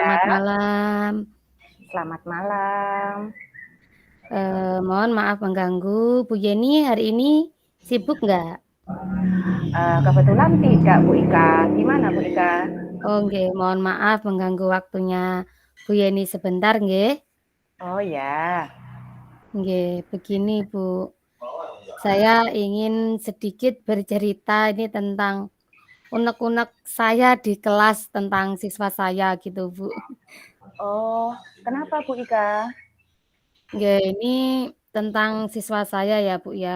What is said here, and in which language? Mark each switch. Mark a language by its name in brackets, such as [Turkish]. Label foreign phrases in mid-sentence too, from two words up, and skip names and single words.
[Indonesian] selamat malam. Selamat malam. Mohon maaf mengganggu. Bu Yeni hari ini sibuk nggak? Kebetulan tidak Bu Ika. Gimana Bu Ika? Oh nggih, mohon maaf mengganggu waktunya Bu Yeni sebentar nggih. Oh ya. Nggih, begini Bu. Saya ingin sedikit bercerita ini tentang unek-unek saya di kelas tentang siswa saya gitu Bu. Oh, kenapa Bu Ika? Nggih, ini tentang siswa saya ya Bu ya.